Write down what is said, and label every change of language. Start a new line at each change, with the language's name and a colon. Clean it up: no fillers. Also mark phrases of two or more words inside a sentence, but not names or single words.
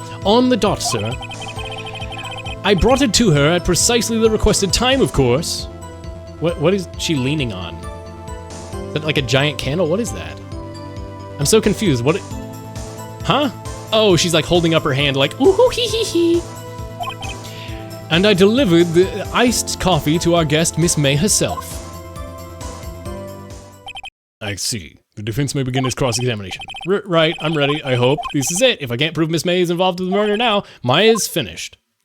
English: On the dot, sir. I brought it to her at precisely the requested time, of course. What is she leaning on? Is that like a giant candle? What is that? I'm so confused. Huh? Oh, she's like holding up her hand like, ooh hee hee hee. And I delivered the iced coffee to our guest, Miss May herself. I see. The defense may begin its cross-examination. Right, I'm ready, I hope. This is it. If I can't prove Miss May is involved with the murder now, Maya's finished.